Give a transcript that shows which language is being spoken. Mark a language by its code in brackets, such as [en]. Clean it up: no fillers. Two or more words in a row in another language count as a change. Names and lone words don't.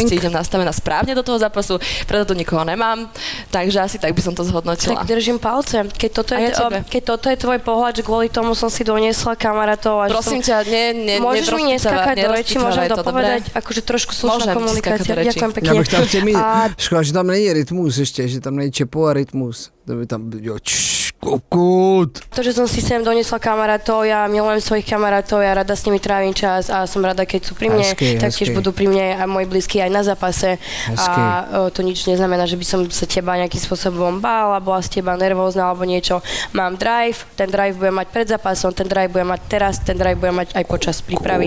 [sk] proste idem nastavená správne do toho zápasu, preto tu nikoho nemám, takže asi tak by som to zhodnotila. Tak držím palce. Keď toto je tvoj pohľad, že kvôli tomu som si doniesla kamarátov a Prosím že som... ťa, Môžeš mi neskakať do reči, môžem nerozpitvávaj to, dopovedať, akože trošku slušná Môžem ti komunikácia. skákať do reči. Ďakujem [cs] Já [sk] pekne. [cs] bych tam chtěl mít, A škoda, že tam není rytmus ještě, že tam není čepo a rytmus. To by tam bylo kokut. [sk] to, že som si sem doniesla kamarátov, ja milujem svojich kamarátov, ja rada s nimi trávim čas a som rada, keď sú pri mne, tak tiež budú pri mne a moji blízky aj na zápase. [cs] Hezky. [sk] A to nič neznamená, že by som sa teba nejakým spôsobom bála, bola z teba nervózna alebo niečo. Mám drive, ten drive budem mať pred zápasom, ten drive budem mať teraz, ten drive budem mať aj počas prípravy.